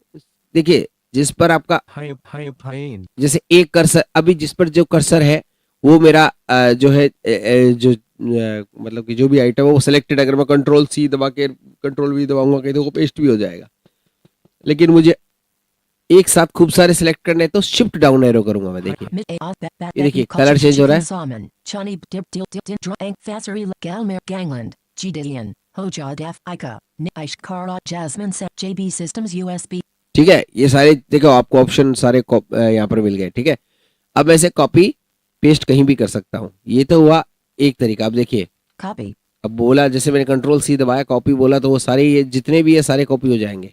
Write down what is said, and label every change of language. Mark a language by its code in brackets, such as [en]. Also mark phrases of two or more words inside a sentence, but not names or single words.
[hi] देखिए जिस पर आपका जैसे एक कर्सर, अभी जिस पर जो कर्सर है वो मेरा जो है जो मतलब कि जो भी आइटम है वो सिलेक्टेड, अगर मैं [en] control C [hi] दबा के [en] control V [hi] दबाऊंगा कहीं तो वो पेस्ट भी हो जाएगा। लेकिन मुझे एक साथ खूब सारे सिलेक्ट करने हैं तो [en] shift down arrow [hi] करूंगा मैं। देखिए ये देखिए [en] colour change [hi] हो रहा है। [en] Salmon, Chani, Dip, Dil, Dil, Dil, Drank, Fassery, Galmer, Gangland, Gideon, Hoja, Def, Ika, Nish, Kara, Jasmine, Set, JB Systems, USB. [hi] ठीक है, ये सारे देखो आपको ऑप्शन सारे यहाँ पर मिल गए। ठीक है, अब मैं इसे [en] copy paste [hi] कहीं भी कर सकता हूँ। ये तो हुआ एक तरीका। अब देखिए [en] Copy. [hi] अब बोला, जैसे मैंने [en] control C [hi] दबाया, कॉपी बोला, तो वो सारे ये जितने भी है सारे कॉपी हो जाएंगे।